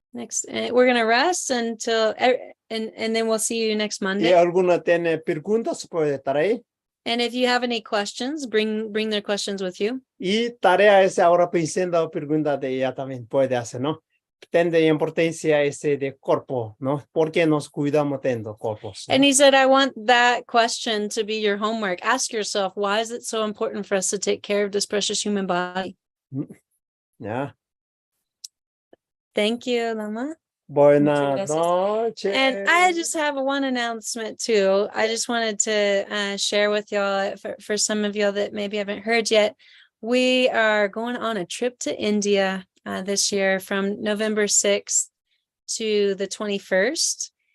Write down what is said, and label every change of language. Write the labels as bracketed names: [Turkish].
[English] Next, we're gonna rest until and then we'll see you next [Spanish] Y [English] Monday. [Spanish] alguno tiene preguntas, puede estar ahí. [English] And if you have any questions, bring their questions with you. [Spanish] Y tarea es ahora pensando preguntas de ella también puede hacer, ¿no? Tiene importancia ese de cuerpo, ¿no? Porque nos cuidamos de los cuerpos, ¿no? [English] And he said, I want that question to be your homework. Ask yourself, why is it so important for us to take care of this precious human body? [Spanish] Ya. [English] Thank you, Lama. [Spanish] Buenas gracias. noches. [English] And I just have one announcement too. I just wanted to share with y'all, for some of y'all that maybe haven't heard yet, we are going on a trip to India this year from November 6th to the 21st.